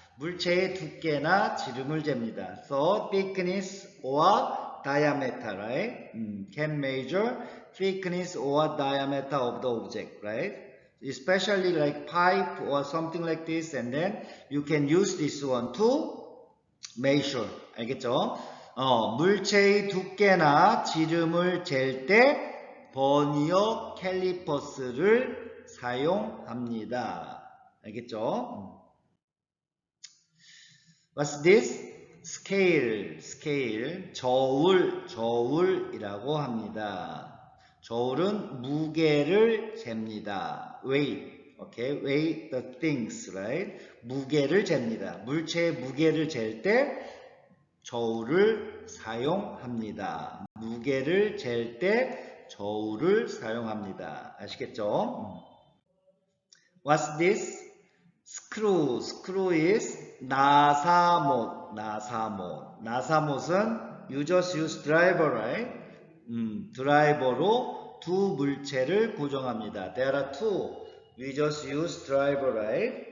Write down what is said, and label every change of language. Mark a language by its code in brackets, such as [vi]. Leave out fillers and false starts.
[ko] 물체의 두께나 지름을 잽니다. [en] So thickness or diameter, right? Can measure thickness or diameter of the object, right? Especially like pipe or something like this, and then you can use this one to measure. [ko] 알겠죠? 물체의 두께나 지름을 잴 때 버니어 캘리퍼스를 사용합니다. 알겠죠? [en] What's this? [ko] scale, 저울이라고 합니다. 저울은 무게를 잽니다. [en] weight, okay, weigh the things, right? [ko] 무게를 잽니다. 물체의 무게를 잴 때 저울을 사용합니다. 무게를 잴 때 저울을 사용합니다. 아시겠죠? [en] What's this? Screw. Screw is 나사못. [ko] 나사못은 [en] you just use driver, right? [ko] 드라이버로 두 물체를 고정합니다. [en] There are two. We just use driver, right?